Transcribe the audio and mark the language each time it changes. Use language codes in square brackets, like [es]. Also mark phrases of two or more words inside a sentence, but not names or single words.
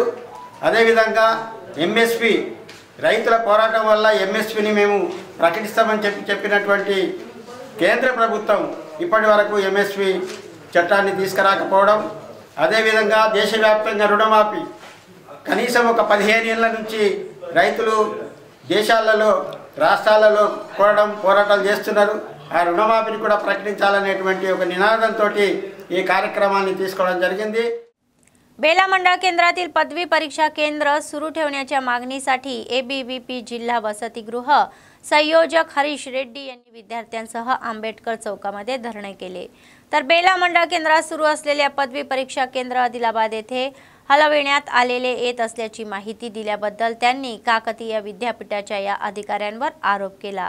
[te] అదేవిధంగా ఎంఎస్పి రైతుల పోరాటం వల్ల ఎంఎస్పిని మేము ప్రకటిస్తామని చెప్పినటువంటి కేంద్ర ప్రభుత్వం ఇప్పటి వరకు ఎంఎస్పి చట్టాన్ని తీసుకురాకపోవడం, అదేవిధంగా దేశవ్యాప్తంగా రుణమాఫీ కనీసం ఒక 15 ఏళ్ల నుంచి రైతులు దేశాలలో రాష్ట్రాలలో పోరాటాలు చేస్తున్నారు। ఆ రుణమాఫీని కూడా ప్రకటించాలనేటువంటి ఒక निनादंతో ఈ కార్యక్రమాన్ని తీసుకోవడం జరిగింది। [mr] बेला मंडळ केंद्रातील पदवी परीक्षा केंद्र सुरू ठेवण्याच्या मागणीसाठी एबीवीपी जिल्हा वसतिगृह संयोजक हरीश रेड्डी यांनी विद्यार्थ्यांसह आंबेडकर चौकामध्ये धरणे केले। तर बेला मंडळ केंद्रात सुरू असलेल्या पदवी परीक्षा केंद्र आदिलाबाद येथे हलविण्यात आलेले येत असल्याची माहिती दिल्याबद्दल त्यांनी काकतीय विद्यापीठाच्या या अधिकाऱ्यांवर आरोप केला।